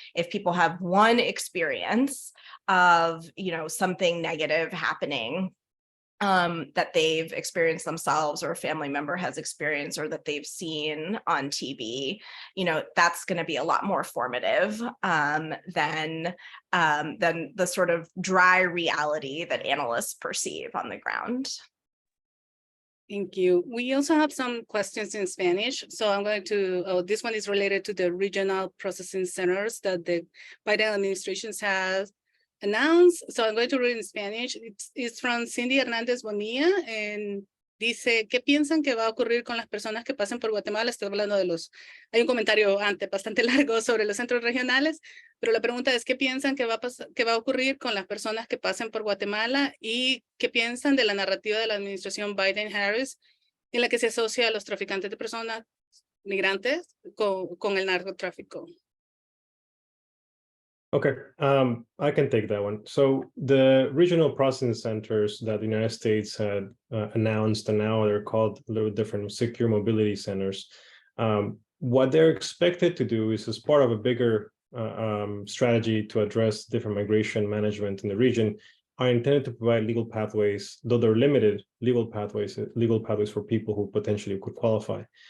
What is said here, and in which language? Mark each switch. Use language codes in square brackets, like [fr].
[en] If people have one experience of something negative happening that they've experienced themselves or a family member has experienced or that they've seen on TV, that's going to be a lot more formative than the sort of dry reality that analysts perceive on the ground. Thank you. We also have some questions in Spanish. So I'm going to, this one is related to the regional processing centers that the Biden administration has announced. So I'm going to read in Spanish. It's from Cindy Hernández Bonilla, and [es] dice, ¿qué piensan que va a ocurrir con las personas que pasen por Guatemala? Estoy hablando de hay un comentario antes bastante largo sobre los centros regionales, pero la pregunta es, ¿qué piensan que va a ocurrir con las personas que pasen por Guatemala? Y ¿qué piensan de la narrativa de la administración Biden-Harris en la que se asocia a los traficantes de personas migrantes con el narcotráfico? [en] Okay, I can take that one. So the regional processing centers that the United States had announced, and now they're called a little different, secure mobility centers. What they're expected to do is, as part of a bigger strategy to address different migration management in the region, are intended to provide legal pathways, though they're limited legal pathways for people who potentially could qualify.